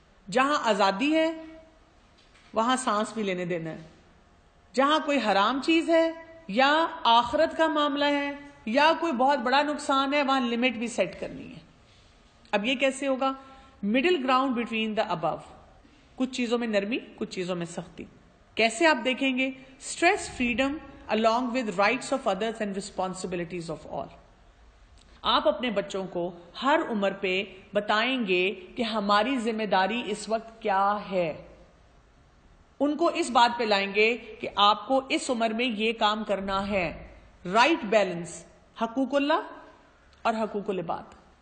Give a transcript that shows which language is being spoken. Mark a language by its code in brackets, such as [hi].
[ur] جہاں آزادی ہے وہاں سانس بھی لینے دینا ہے. جہاں کوئی حرام چیز ہے یا آخرت کا معاملہ ہے یا کوئی بہت بڑا نقصان ہے وہاں لمٹ بھی سیٹ کرنی ہے. اب یہ کیسے ہوگا؟ [en] Middle ground between the ابو. [ur] کچھ چیزوں میں نرمی، کچھ چیزوں میں سختی. کیسے آپ دیکھیں گے؟ [en] Stress freedom along with rights of others and responsibilities of all. [ur] آپ اپنے بچوں کو ہر عمر پہ بتائیں گے کہ ہماری ذمہ داری اس وقت کیا ہے. ان کو اس بات پہ لائیں گے کہ آپ کو اس عمر میں یہ کام کرنا ہے. رائٹ بیلنس، حقوق اللہ اور حقوق العباد.